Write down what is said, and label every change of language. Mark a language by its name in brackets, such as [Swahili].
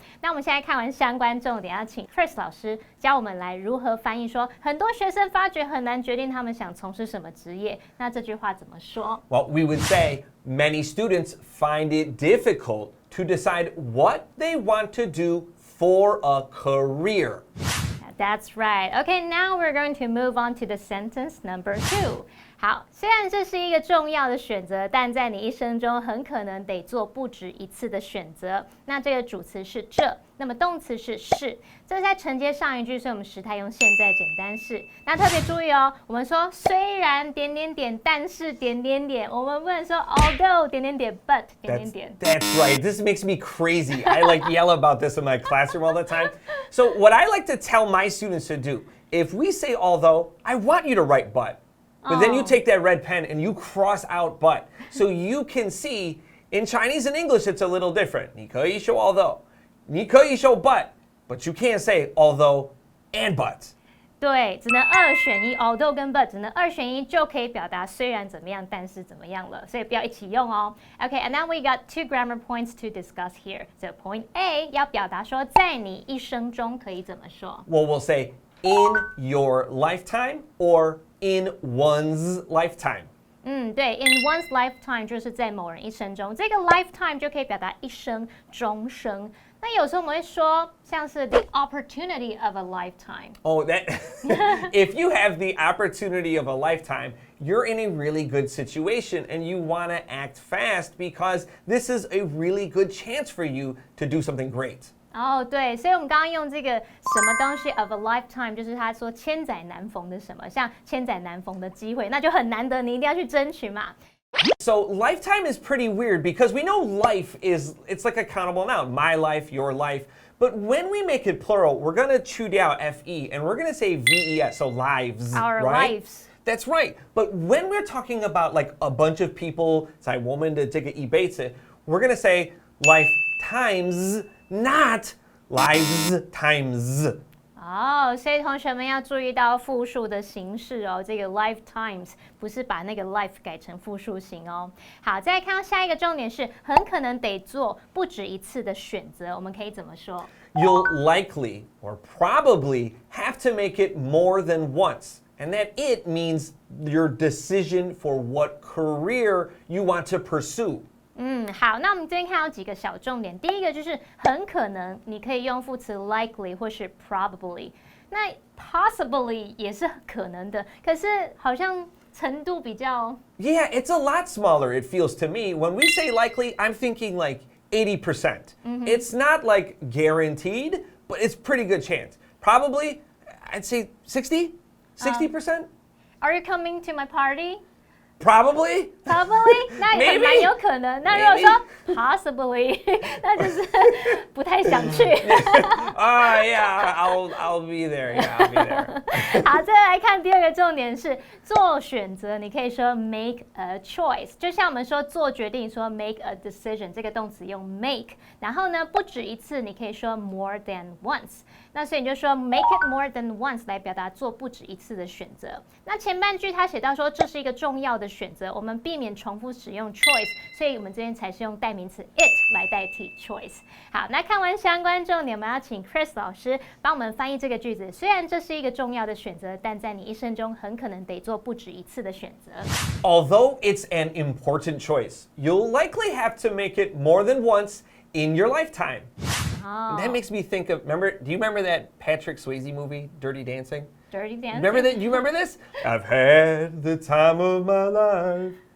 [Chinese] 那我们现在看完相关重点，要请 Chris 老师教我们来如何翻译说很多学生发觉很难决定他们想从事什么职业。那这句话怎么说？ [English] Well, we would say many students find it difficult to decide what they want to do for a career. That's right. Okay, now we're going to move on to the sentence number 2. [Chinese] 好，虽然这是一个重要的选择，但在你一生中很可能得做不止一次的选择。那这个主词是这，那么动词是是，这是在承接上一句，所以我们时态用现在简单式。那特别注意哦，我们说虽然点点点，但是点点点，我们不能说 although 点点点 but 点点点。 [English] That's right. This makes me crazy. I like yell about this in my classroom all the time. So what I like to tell my students to do, if we say although, I want you to write but. But then you take that red pen and you cross out but. So you can see in Chinese and English it's a little different. [Chinese] 你可以说 although. 你可以说 [English] but you can't say although and but. [Chinese] 对，只能二选一 ，although 跟 but 只能二选一就可以表达虽然怎么样，但是怎么样了，所以不要一起用哦。 [English] Okay, and then we got 2 grammar points to discuss here. So point A [Chinese] 要表达说在你一生中可以怎么说 [English] Well, we'll say in your lifetime or in one's lifetime. [Chinese] 对 ， [English] in one's lifetime [Chinese] 就是在某人一生中，这个 lifetime 就可以表达一生、终生。那有时候我们会说，像是 [English] the opportunity of a lifetime. Oh, that if you have the opportunity of a lifetime, you're in a really good situation and you want to act fast because this is a really good chance for you to do something great. [Chinese] 对，所以我们刚刚用这个什么东西 [English] of a lifetime， [Chinese] 就是他说千载难逢的什么，像千载难逢的机会，那就很难得，你一定要去争取嘛。 [English] So lifetime is pretty weird because we know life it's like a countable noun. My life, your life. But when we make it plural, we're going to chew out FE and we're going to say VES, so lives, Our right? lives. That's right. But when we're talking about like a bunch of people, [Chinese] 在我们的这个一辈子, [English] we're going to say lifetimes, not lives times. [Chinese] 所以同学们要注意到复数的形式哦，这个 lifetimes 不是把那个 life 改成复数形哦。好，再来看到下一个重点是，很可能得做不止一次的选择，我们可以怎么说？ [English] You'll likely or probably have to make it more than once. And that it means your decision for what career you want to pursue. [Chinese] 好，那我们这边看到几个小重点。第一个就是很可能，你可以用副词 likely 或是 probably。那 possibly 也是可能的，可是好像程度比较 [English] Yeah, it's a lot smaller, it feels to me. When we say likely, I'm thinking like 80%. It's not like guaranteed, but it's pretty good chance. Probably, I'd say 60%? 60%? Are you coming to my party? Probably? [Chinese] 那也蛮有可能。那如果说 possibly， 那就是不太想去。 [English] Yeah, I'll be there. Yeah, I'll be there. [Chinese] 好，再来看第二个重点是做选择，你可以说 [English] make a choice， [Chinese] 就像我们说做决定说 [English] make a decision， [Chinese] 这个动词用 make， 然后呢不止一次，你可以说 [English] more than once。 [Chinese] 那所以你就说 [English] make it more than once [Chinese] 来表达做不止一次的选择。那前半句他写到说这是一个重要的选择，我们避免重复使用 choice， 所以我们这边才是用代名词 it 来代替 choice。好，那看完相关重点，我们要请 Chris 老师帮我们翻译这个句子。虽然这是一个重要的选择，但在你一生中很可能得做不止一次的选择。 [English] Although it's an important choice, you'll likely have to make it more than once in your lifetime. That makes me think of, do you remember that Patrick Swayze movie, Dirty Dancing? Dirty Dancing? Remember that? Do you remember this? I've had the time of my life.